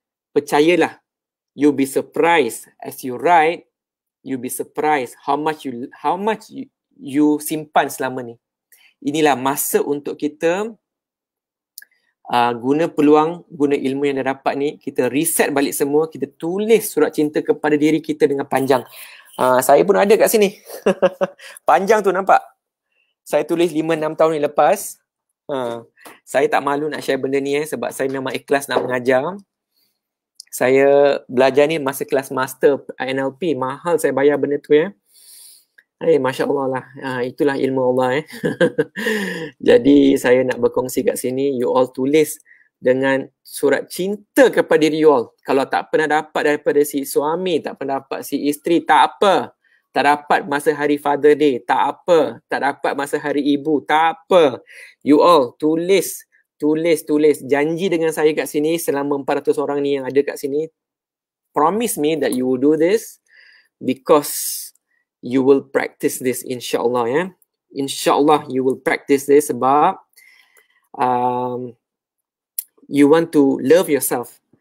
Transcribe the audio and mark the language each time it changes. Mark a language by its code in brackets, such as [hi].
[en] Percayalah, you'll be surprised as you write. You'll be surprised how much you [ms] simpan selama ni. Inilah masa untuk kita guna peluang, guna ilmu yang dah dapat ni, kita reset balik semua, kita tulis surat cinta kepada diri kita dengan panjang. Saya pun ada kat sini. Panjang tu, nampak? Saya tulis 5-6 tahun yang lepas. Saya tak malu nak share benda ni sebab saya memang ikhlas nak mengajar. Saya belajar ni masa kelas master NLP. Mahal saya bayar benda tu Masya Allah lah. Itulah ilmu Allah Jadi saya nak berkongsi kat sini. You all tulis dengan surat cinta kepada diri you all. Kalau tak pernah dapat daripada si suami, tak pernah dapat si isteri, tak apa. Tak dapat masa hari Father Day, tak apa. Tak dapat masa hari ibu, tak apa. You all tulis. Janji dengan saya kat sini selama 400 orang ni yang ada kat sini. [en] Promise me that you will do this because you will practice this, insyaAllah InsyaAllah you will practice this sebab you want to love yourself.